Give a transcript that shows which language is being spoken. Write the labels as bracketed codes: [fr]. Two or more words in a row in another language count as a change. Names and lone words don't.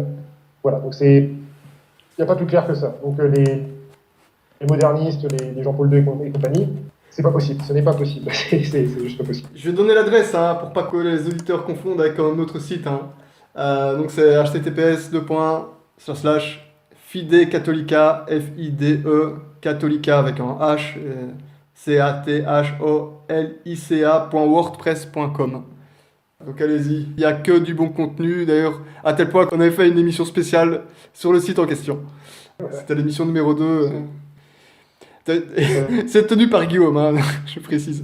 [fr] Voilà, donc il n'y a pas plus clair que ça. Donc les modernistes, les Jean-Paul II et compagnie, c'est pas possible, ce n'est pas possible, c'est juste pas possible. Je vais donner l'adresse pour pas que les auditeurs confondent avec un autre site. Donc c'est https://fidecatholica, FIDE, catholica avec un H, catholica.wordpress.com. Donc allez-y, il n'y a que du bon contenu. D'ailleurs, à tel point qu'on avait fait une émission spéciale sur le site en question. C'était l'émission numéro 2. C'est tenu par Guillaume, je précise.